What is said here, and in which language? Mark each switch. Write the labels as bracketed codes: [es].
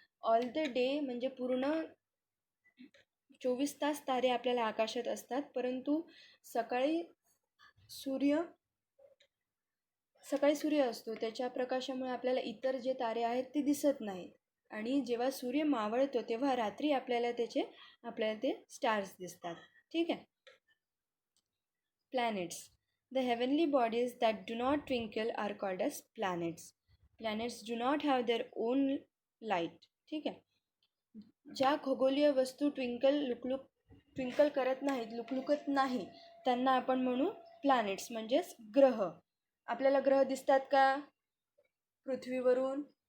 [en] all the day [mr] म्हणजे पूर्ण 24 तास तारे आपल्याला आकाशात असतात, परंतु सकाळी सूर्य असतो, त्याच्या प्रकाशामुळे आपल्याला इतर जे तारे आहेत ते दिसत नाहीत. आणि जेव्हा सूर्य मावळतो तेव्हा रात्री आपल्याला ते स्टार्स दिसतात. ठीक आहे. Planets. [en] The heavenly bodies that do not twinkle are called as planets. Planets do not have their own light. [mr] ठीक आहे. ज्या खगोलीय वस्तू ट्विंकल करत नाहीत, लुकलुकत नाही, त्यांना आपण म्हणू प्लॅनेट्स म्हणजेच ग्रह. आपल्याला ग्रह दिसतात का पृथ्वीवरून?